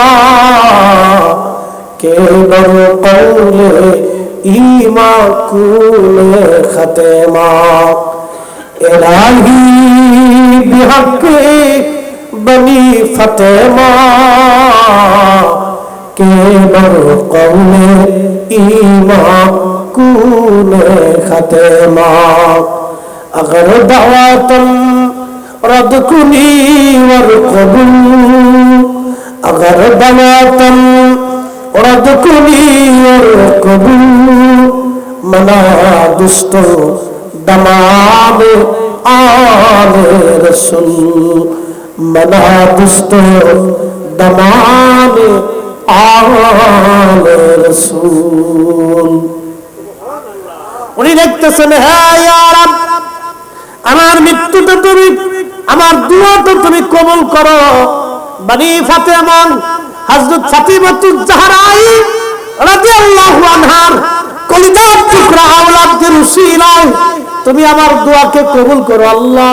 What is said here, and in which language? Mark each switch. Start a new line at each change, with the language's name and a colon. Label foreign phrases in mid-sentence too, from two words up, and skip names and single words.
Persian: که بر قول ایمان کنم خاتمه، الهی بحق بنی فاطمه که بر قول ایمان کنم خاتمه, अगर دعوتم رد کنی ور قبول، اگر دعوتم رد کنی ور قبول، من و دست و دامان آل رسول، من و دست و دامان آل رسول.
Bangla: উনি দেখতেছেন, হ্যাঁ ইয়া রাব, আমার মৃত্যুটা তুমি, আমার দুয়াটা তুমি কবুল করো। বনি ফাতেমা হযরত ফাতিমাতুজ জাহরাই
Arabic: رضي الله عنها
Bangla: কলিজার টুকরা আওলাদের উসিলায় তুমি আমার দোয়াকে কবুল করো আল্লাহ।